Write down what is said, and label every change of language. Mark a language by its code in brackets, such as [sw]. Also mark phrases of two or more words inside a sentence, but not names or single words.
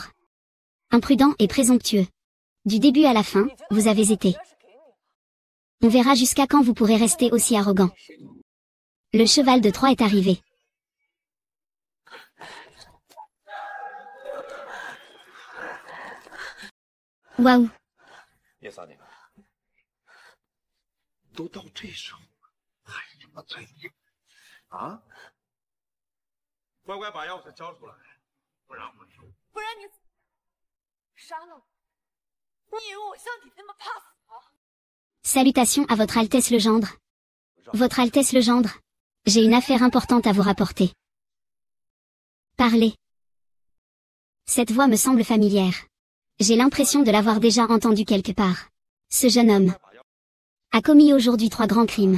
[fr] Imprudent et présomptueux. Du début à la fin, vous avez été. On verra jusqu'à quand vous pourrez rester aussi arrogant. Le cheval de Troie est arrivé. Waouh. [zh] 叶三娘，都到这时候了，还什么嘴啊？乖乖把钥匙交出来，不然我就…… 不然你杀了我？你以为我像你那么怕死吗？ [fr] Salutations à votre Altesse le Gendre. Votre Altesse le Gendre. J'ai une affaire importante à vous rapporter. Parlez. Cette voix me semble familière. J'ai l'impression de l'avoir déjà entendue quelque part. Ce jeune homme a commis aujourd'hui 3 grands crimes.